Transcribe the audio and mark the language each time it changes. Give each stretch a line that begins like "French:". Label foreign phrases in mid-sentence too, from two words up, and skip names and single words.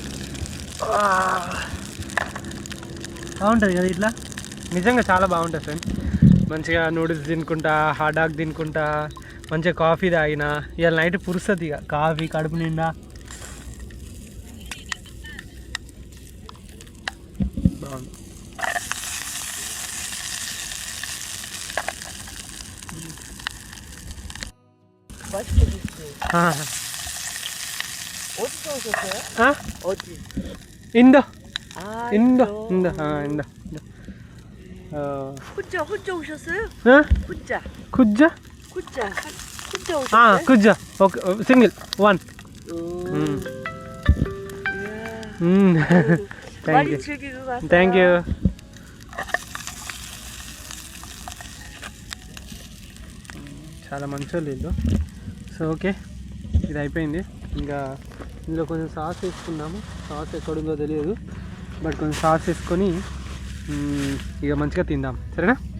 Telugu: బాగుంటుంది కదా ఇట్లా, నిజంగా చాలా బాగుంటుంది ఫ్రెండ్స్. మంచిగా నూడిల్స్ తినుకుంటా,
English: hot dog
Telugu: తినుకుంటా, మంచిగా కాఫీ తాగిన. ఇవాళ నైట్ పురుస్తుంది ఇక కాఫీ కడుపు నిండా. బాగుంది.
Korean: 인도. 인도. 혼자 오셨어요? 응? 혼자. 구자? 혼자 오셨어요?
English: 아, 구자. okay. single. one.
Korean: 많이
English: thank you.
Korean: 즐기고 가세요.
English: thank you.
Telugu: చాలా మంచోళ్ళు వీళ్ళు.
English: so okay,
Telugu: ఇది అయిపోయింది. ఇంకా ఇందులో కొంచెం సాస్ వేసుకున్నాము. సాస్ ఎక్కడుందో తెలియదు, బట్ కొంచెం సాస్ వేసుకొని ఇక మంచిగా తిందాం, సరేనా?